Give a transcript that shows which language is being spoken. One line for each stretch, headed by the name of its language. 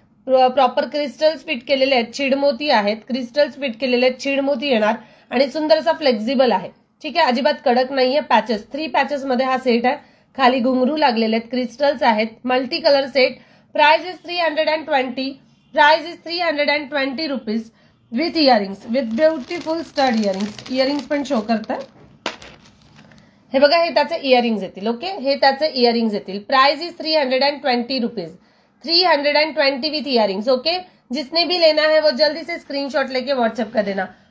Marathi: Proper crystals fit केलेले आहेत, छिडमोती आहेत, क्रिस्टल्स फिट केलेले आहेत, छिडमोती येणार आणि सुंदर असा फ्लेक्झिबल आहे. ठीक आहे, अजिबात कडक नाहीये. पॅचेस 3 पॅचेस मध्ये हा सेट आहे. खाली घुंगरू लागलेले आहेत, क्रिस्टल्स आहेत, multi colour set.
English: Price is 320. Price is 320 rupees with earrings, with beautiful stud earrings.
Marathi: Earrings पण शो करतात. हे बघा, हे त्याचे इयरिंग्स येतील. ओके, हे त्याचे इयरिंग्स येतील.
English: Price is 320 rupees, 320 with earrings.
Hindi: Okay, जिसने भी लेना है वो जल्दी से स्क्रीनशॉट लेके व्हाट्सएप कर देना.